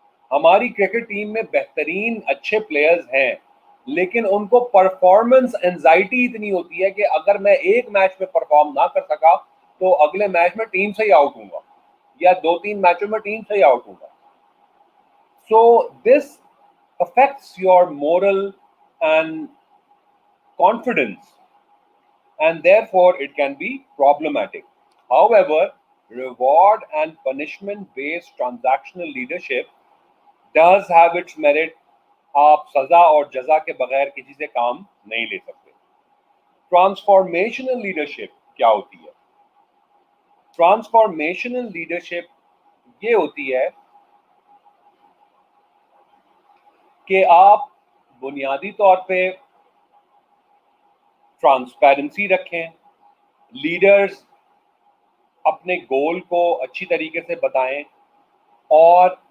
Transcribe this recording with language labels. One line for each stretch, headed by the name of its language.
Urdu: ہماری cricket team میں بہترین اچھے پلیئرز ہیں، لیکن ان کو پرفارمنس انزائٹی اتنی ہوتی ہے کہ اگر میں ایک میچ میں پرفارم نہ کر سکا تو اگلے میچ میں ٹیم سے ہی آؤٹ ہوں گا، یا 2-3 میچوں میں ٹیم سے ہی آؤٹ ہوں گا.
English: So this affects your moral and confidence, and therefore it can be problematic. However, reward and punishment based transactional leadership does have its merit.
Urdu: آپ سزا اور جزا کے بغیر کسی سے کام نہیں لے سکتے. ٹرانسفارمیشنل لیڈرشپ کیا ہوتی ہے؟ ٹرانسفارمیشنل لیڈرشپ یہ ہوتی ہے کہ آپ بنیادی طور پہ ٹرانسپیرنسی رکھیں، لیڈرز اپنے گول کو اچھی طریقے سے بتائیں اور